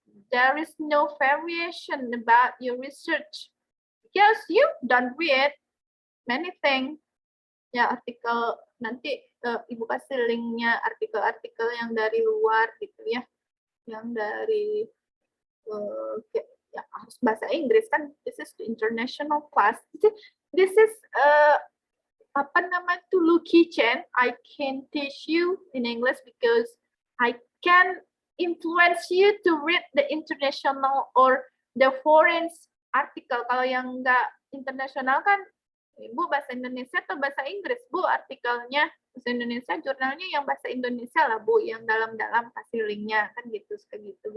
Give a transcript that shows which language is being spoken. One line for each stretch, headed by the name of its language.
English: There is no variation about your research because you don't read many things.
Indonesian: Ya, artikel nanti Ibu kasih linknya artikel-artikel yang dari luar gitu ya, yang dari ya harus bahasa Inggris kan,
English: this is the international class. This is
Indonesian: apa namanya tuh Lucky Chen.
English: I can teach you in English because I can influence you to read the international or the foreign article.
Indonesian: Kalau yang nggak internasional kan, Ibu bahasa Indonesia atau bahasa Inggris, Bu, artikelnya bahasa Indonesia, jurnalnya yang bahasa Indonesia lah, Bu, yang dalam-dalam kasih linknya, kan gitu, kayak gitu.